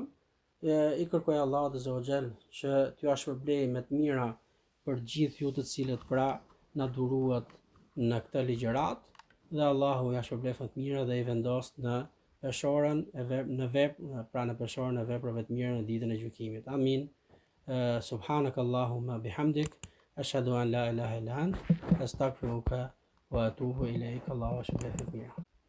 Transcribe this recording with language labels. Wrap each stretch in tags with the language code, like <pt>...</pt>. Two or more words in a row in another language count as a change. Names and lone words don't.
<sq>I kërkoj Allahut</sq> <ar>عز وجل</ar> <sq>që t'ju shpërblej me të mira për gjithë ju të cilët pra na duruat në këtë ligjërat dhe Allahu ja shpërblej me të mira dhe i vendos në peshorën në veprë, pra në peshorën e veprave të mira në ditën e gjykimit. Amin.</sq> <ar>سبحانك اللهم بحمدك أشهد أن لا إله إلا أنت أستغفرك وأتوب إليك.</ar> <sq>Allahu shpëlbeft mirë.</sq>